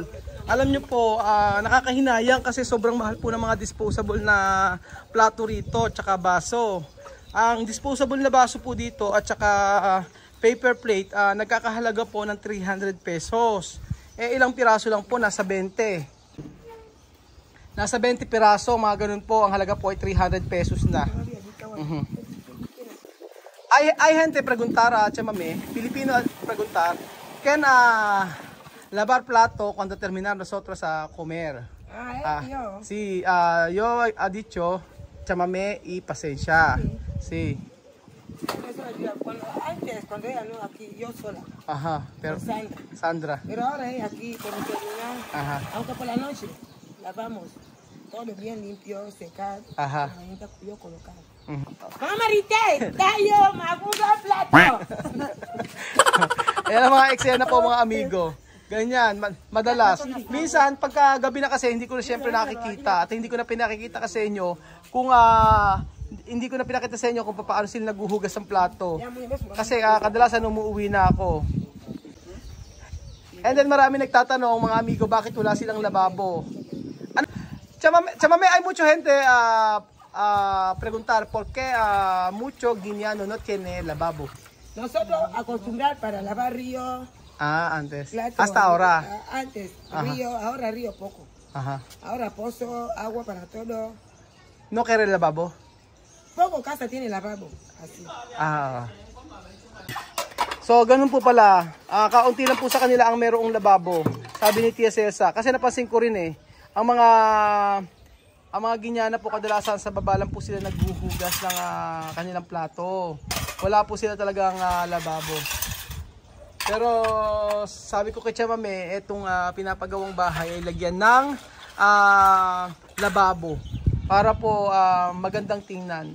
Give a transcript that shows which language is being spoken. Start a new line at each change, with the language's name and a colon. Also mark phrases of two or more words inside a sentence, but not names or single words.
Filipino: Alam nyo po, nakakahinayang kasi sobrang mahal po ng mga disposable na plato rito at saka baso. Ang disposable na baso po dito at saka paper plate, nagkakahalaga po ng 300 pesos. Ilang piraso lang po, nasa 20. Nasa 20 piraso, mga ganun po, ang halaga po ay 300 pesos na.
Spanish: Hay gente preguntar a Chamame, Filipino preguntar, ¿quién lavar plato cuando terminar nosotros a comer? Yo. Sí, yo ha dicho Chamame y Pasensya. Sí. eso lo hacía antes, cuando ella no, aquí yo sola, Ajá, pero con Sandra. Sandra. Pero ahora es aquí con el celular, Ajá. aunque por la noche lavamos todo bien limpio, secar, Ajá. yo colocar. Mhm.
Filipino: Mamá Marites, tayo, maguga plato. Ayan ang mga eksena po mga amigo. Ganyan, madalas. Minsan, pagka gabi na kasi, hindi ko na siyempre nakikita. At hindi ko na pinakikita kasi inyo kung hindi ko na pinakita sa inyo kung paano sila naghuhugas ng plato. Kasi kadalasan umuwi na ako.
English: And then
Filipino: marami nagtatanong mga amigo, bakit wala silang lababo? Ano?
Spanish: Chamame, hay mucho gente preguntar por qué mucho guineano no tiene lavabo. Nosotros acostumbrar para lavar río. Antes. Plato, Hasta ahora. Antes, Ajá. río, ahora río poco. Ajá. Ahora pozo, agua para todo. No quiere lavabo? Poco casa tiene lavabo. Así.
Filipino: So, ganun po pala. Kaunti lang po sa kanila ang merong lababo. Sabi ni Tia Celsa. Kasi napansin ko rin ang mga Ginyana po kadalasan sa baba lang po sila naghuhugas ng kanilang plato. Wala po sila talagang lababo. Pero sabi ko kay Chamame, etong pinapagawang bahay ay lagyan ng lababo para po magandang tingnan.